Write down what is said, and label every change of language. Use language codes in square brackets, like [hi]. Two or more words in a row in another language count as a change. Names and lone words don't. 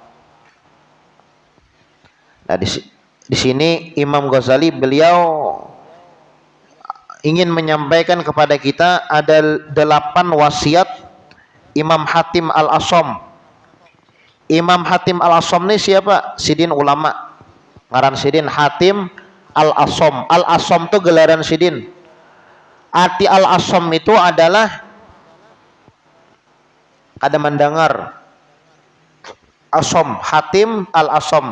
[id] Nah, di sini Imam Ghazali beliau ingin menyampaikan kepada kita ada 8 wasiat Imam Hatim Al-Asham. Imam Hatim Al-Asham ini siapa? [bjn] Sidin ulama. Ngaran Sidin Hatim Al-Asham. Al-Asham itu gelaran Sidin. [id] Arti Al-Asham itu adalah ada mendengar. Asham, Hatim Al-Asham.